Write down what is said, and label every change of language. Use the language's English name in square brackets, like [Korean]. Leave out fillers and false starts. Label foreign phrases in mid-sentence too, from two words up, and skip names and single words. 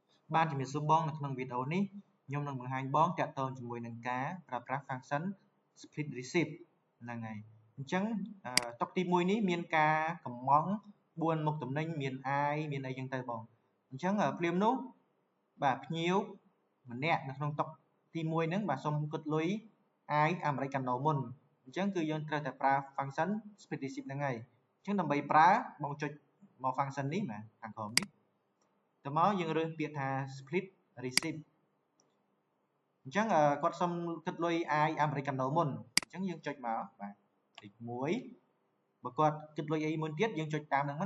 [Khmer] បានជំរាបសួរបងនៅក្នុងវីដេអូនេះខ្ញុំនឹងបង្ហាញបងតាក់ទងជាមួយនឹងការប្រើប្រាស់ [English] function split receipt [Khmer] ហ្នឹងហើយអញ្ចឹងតុទី1នេះមានការកម្មង់4មុខតំណែងមាន I មានអីចឹងទៅបងអញ្ចឹងព្រាមនោះបាទភ្ញៀវម្នាក់នៅក្នុងតុ ទី1ហ្នឹងបាទសូមគិតលុយ I អាមេរិកកាណូមុនអញ្ចឹងគឺយើងត្រូវតែប្រើ [English] function split receipt [Khmer] ហ្នឹងហើយអញ្ចឹងដើម្បីប្រើបងចុចមក function នេះបាទខាងក្រោមនេះតមកយើងរើសពាក្យ ថា [English] split receipt [Khmer] អញ្ចឹងគាត់សុំគិតលុយ I អាមេរិកកាណូមុនអញ្ចឹងយើងចុចមកបាទលេខ1បើគាត់គិតលុយអីមួយទៀតយើងចុចតាមហ្នឹងមក